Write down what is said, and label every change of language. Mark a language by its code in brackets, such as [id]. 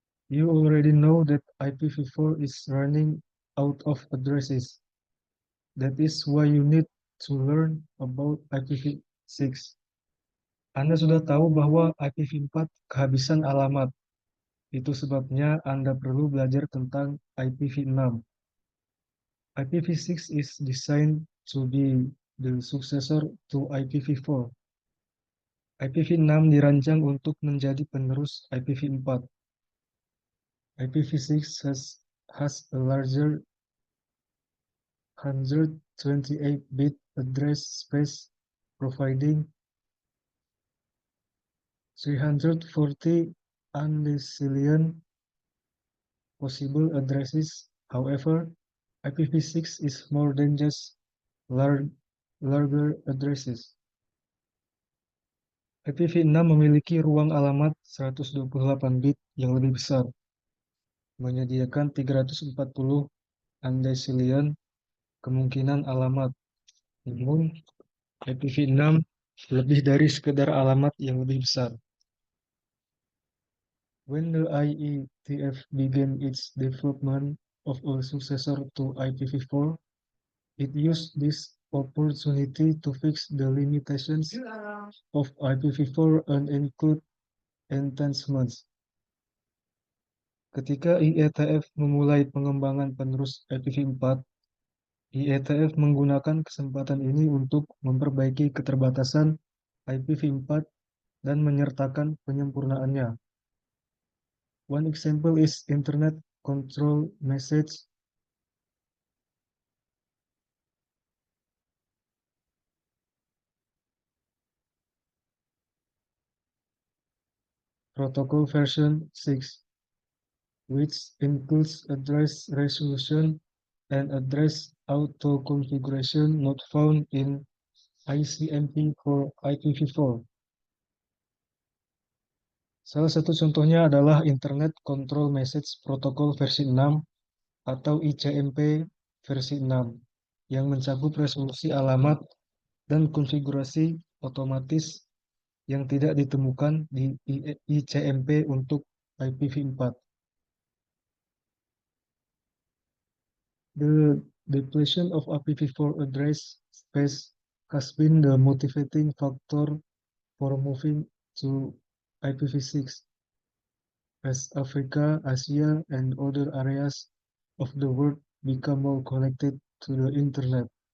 [en] You already know that IPv4 is running out of addresses. That is why you need to learn about IPv6. [id] Anda sudah tahu bahwa IPv4 kehabisan alamat. Itu sebabnya Anda perlu belajar tentang IPv6. [en] IPv6 is designed to be the successor to IPv4. [id] IPv6 dirancang untuk menjadi penerus IPv4. [en] IPv6 has a larger 128-bit address space providing 340 undecillion possible addresses. However, IPv6 is more than just larger addresses. [id] IPv6 memiliki ruang alamat 128 bit yang lebih besar, menyediakan 340 undecillion kemungkinan alamat. Namun, IPv6 lebih dari sekedar alamat yang lebih besar. [en] When the IETF began its development of a successor to IPv4, it used this opportunity to fix the limitations of IPv4 and include enhancements. [id] Ketika IETF memulai pengembangan penerus IPv4, IETF menggunakan kesempatan ini untuk memperbaiki keterbatasan IPv4 dan menyertakan penyempurnaannya. [en] One example is Internet Control Message Protocol version 6, which includes address resolution and address auto-configuration not found in ICMP for IPv4. [id] Salah satu contohnya adalah Internet Control Message Protocol versi 6 atau ICMP versi 6 yang mencakup resolusi alamat dan konfigurasi otomatis yang tidak ditemukan di ICMP untuk IPv4. [en] The depletion of IPv4 address space has been the motivating factor for moving to IPv6 as Africa, Asia, and other areas of the world become more connected to the internet.